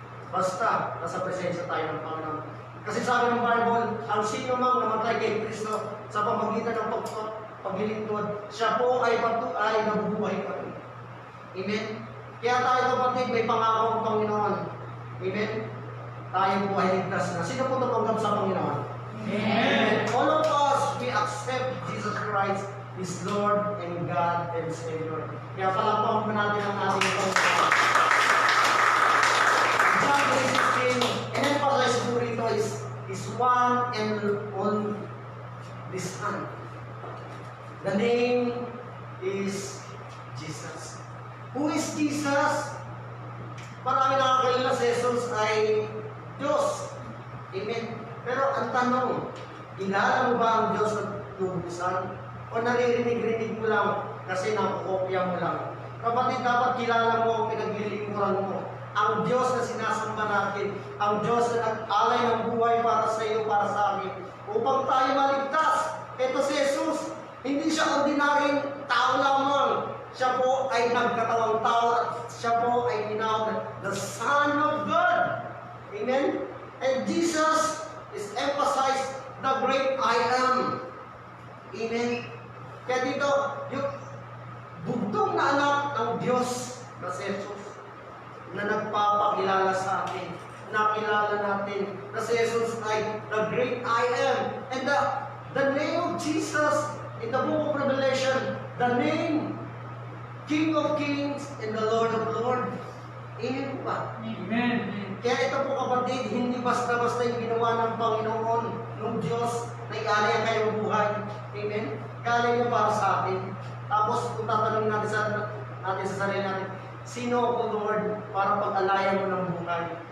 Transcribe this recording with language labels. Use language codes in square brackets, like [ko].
[tl] Basta, nasa presensya tayo ng Panginoon. Kasi sabi ng Bible, ang sino mang namatay kay Kristo sa pamagitan ng paglilingkod, siya po ay nabubuhay pa rin. Amen? Kaya tayo kapatid, may pangako ang Panginoon. Amen? Tayo po ay ligtas na. Sino po tumanggap sa Panginoon? Amen. [en] All of us, we accept Jesus Christ, His Lord and God and Savior. [tl] Kaya palakpakan po natin ang ating Panginoon. [en] John 3:16, [tl] in-emphasize po rito [en] is one and only Son. The name is Jesus. Who is Jesus? [tl] Marami nakakilala si Jesus ay Diyos. Amen. Pero ang tanong, kilala mo ba ang Diyos na tubusan? O naririnig-rinig mo lang kasi nakukopya mo lang? Kapatid, dapat kilala mo ang pinaglilingkuran mo. Ang Diyos na sinasamba natin, ang Diyos na nag-alay ng buhay para sa iyo, para sa amin, upang tayo maligtas. Ito si Jesus, hindi siya ordinaryong tao lamang. Siya po ay nagkatawang tao at siya po ay tinawag [en] the Son of God. [tl] Amen? [en] And Jesus is emphasized the great I am. [tl] Amen? Kaya dito, yung bugtong na anak ng Diyos na si Jesus. na nagpapakilala sa atin. Nakilala natin na si Jesus ay [en] the great I am. And the name of Jesus in the book of Revelation, the name King of Kings and the Lord of Lords. [tl] Amen ba? Amen. Kaya ito po kapatid, hindi basta-basta yung ginawa ng Panginoon, ng Diyos, na ialay ang kayong buhay. Amen? Kalay niya para sa atin. Tapos kung tatanungin natin sa sarili natin, sino ako Lord para pag-alayan mo ng buhay?